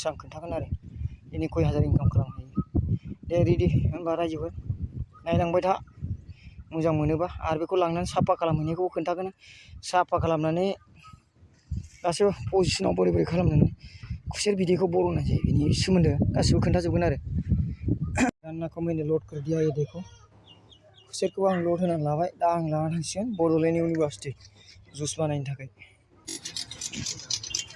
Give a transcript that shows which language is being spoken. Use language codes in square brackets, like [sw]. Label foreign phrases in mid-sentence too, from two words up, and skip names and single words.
[brx] आं खोन्थागोन आरो दिनै कय हाजार इनकाम खालामनो हायो दे रेडि होनबा रायजोफोर नायलांबाय था मोजां मोनोबा आरो बेखौ लांनानै साफा खालामहैनायखौबो खोन्थागोन साफा खालामनानै गासैबो पजिसनाव बोरै खालामनानै खुसेर बिदैखौ बर'नाय जायो बेनि सोमोन्दो गासैबो खोन्थाजोबगोन आरो [hi] अन्ना को मैंने लोड कर दिया ये देखो [brx] खुसेरखौ आं लोड होनानै लाबाय दा आं लाना थांसिगोन बड'लेण्ड इउनिभार्सिटि जुइस बानायनो थाखाय